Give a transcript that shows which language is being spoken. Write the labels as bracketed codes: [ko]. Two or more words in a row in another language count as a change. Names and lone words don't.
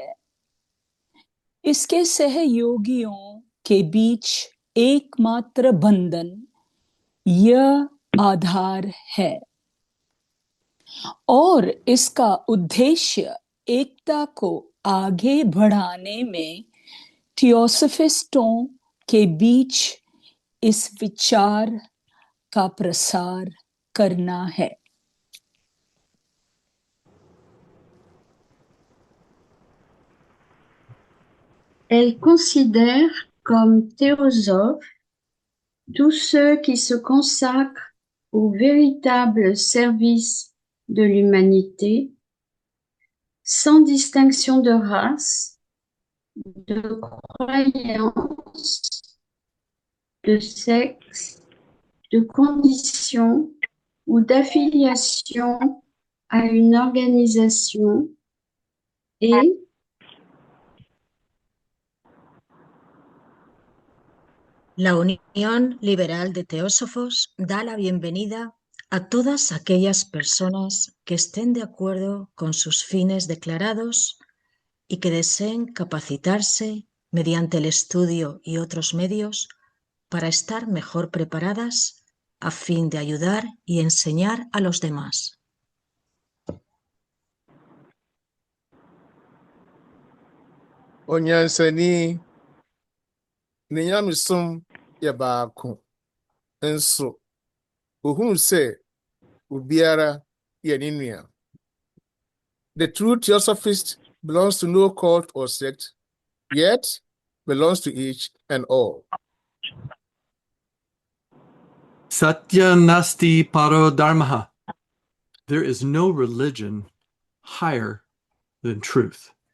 [hi] इसके सहयोगियों के बीच एकमात्र बंधन यह आधार है और इसका उद्देश्य एकता को आगे बढ़ाने में थियोसफिस्टों के बीच इस विचार का प्रसार करना है। [fr] Elle considère comme théosophes tous ceux qui se consacrent au véritable service de l'humanité, sans distinction de race, de croyance, de sexe, de condition ou d'affiliation à une organisation et [es] La Unión Liberal de Teósofos da la bienvenida a todas aquellas personas que estén de acuerdo con sus fines declarados y que deseen capacitarse mediante el estudio y otros medios para estar mejor preparadas a fin de ayudar y enseñar a los demás. [ak] Onyansani ne nyamesom yɛ baako nso ohunu sɛ obiara yɛ ne nua. [en] The true theosophist belongs to no cult or sect, yet belongs to each and all. [sa] सत्य नास्ति परो धर्मः. [en] There is no religion higher than truth.